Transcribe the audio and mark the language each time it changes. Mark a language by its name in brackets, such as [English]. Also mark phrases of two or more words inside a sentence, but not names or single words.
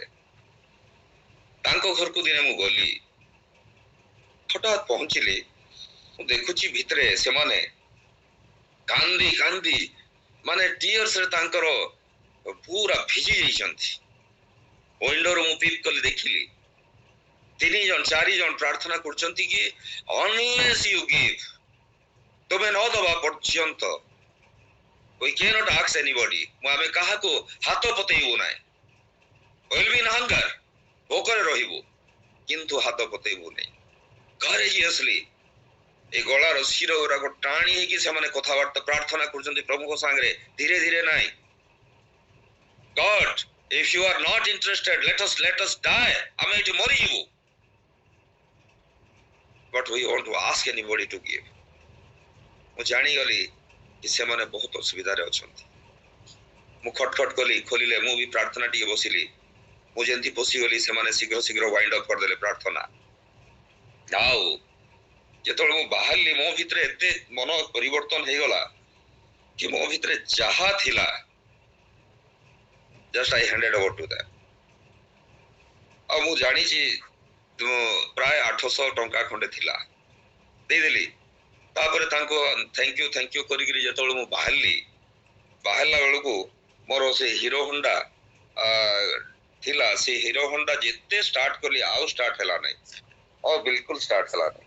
[Odia] ତାଙ୍କ ଘରକୁ ଦିନେ ମୁଁ ଗଲି, ହଠାତ୍ ପହଞ୍ଚିଲି, ମୁଁ ଦେଖୁଛି ଭିତରେ ସେମାନେ କାନ୍ଦି କାନ୍ଦି ମାନେ ଟିୟର୍ସରେ ତାଙ୍କର ପୁରା ଭିଜି ଯାଇଛନ୍ତି। ୱିଣ୍ଡୋରୁ ମୁଁ ପିକ୍ କଲି, ଦେଖିଲି 3 ଜଣ 4 ଜଣ ପ୍ରାର୍ଥନା କରୁଛନ୍ତି କି [English] unless you give, [Odia] ତୁମେ ନ ଦେବା ପର୍ଯ୍ୟନ୍ତ [English] we cannot ask anybody, [Odia] ଆମେ କାହାକୁ ହାତ ପତେଇବୁ ନାହିଁ। [English] will be in hunger, [Odia] ଭୋକରେ ରହିବୁ କିନ୍ତୁ ହାତ ପତେଇବୁ ନାହିଁ। courageously ଏ ଗଳାର ଶିର ଗୁଡାକ ଟାଣି ହେଇକି ସେମାନେ କଥାବାର୍ତ୍ତା ପ୍ରାର୍ଥନା କରୁଛନ୍ତି ପ୍ରଭୁଙ୍କ ସାଙ୍ଗରେ, ଧୀରେ ଧୀରେ ନାହିଁ। [English] God, if you are not interested, let us die, [Odia] ଆମେ ଏଠି ମରିଯିବୁ, [English] but we want to ask anybody to give। [Odia] ମୁଁ ଜାଣିଗଲି କି ସେମାନେ ବହୁତ ଅସୁବିଧାରେ ଅଛନ୍ତି। ମୁଁ ଖଟଖଟ କଲି, ଖୋଲିଲେ, ମୁଁ ବି ପ୍ରାର୍ଥନା ଟିକେ ବସିଲି। ମୁଁ ଯେମିତି ପଶିଗଲି, ସେମାନେ ଶୀଘ୍ର ଶୀଘ୍ର [English] wind up [Odia] କରିଦେଲେ ପ୍ରାର୍ଥନା। ଆଉ ଯେତେବେଳେ ମୁଁ ବାହାରିଲି, ମୋ ଭିତରେ ଏତେ ମନ ପରିବର୍ତ୍ତନ ହେଇଗଲା କି ମୋ ଭିତରେ ଯାହା ଥିଲା [English] just I handed over to them। [Odia] ଆଉ ମୁଁ ଜାଣିଛି ପ୍ରାୟ 800 ଟଙ୍କା ଖଣ୍ଡେ ଥିଲା, ଦେଇଦେଲି। ତାପରେ ତାଙ୍କୁ [English] thank you [Odia] କରିକିରି ଯେତେବେଳେ ମୁଁ ବାହାରିଲା ବେଳକୁ ମୋର ସେ ହିରୋ ହୋଣ୍ଡା ଥିଲା, ସେ ହିରୋ ହୋଣ୍ଡା ଯେତେ ଷ୍ଟାର୍ଟ କଲି ଆଉ ଷ୍ଟାର୍ଟ ହେଲା ନାହିଁ, ଆଉ ବିଲକୁଲ ଷ୍ଟାର୍ଟ ହେଲା ନାହିଁ।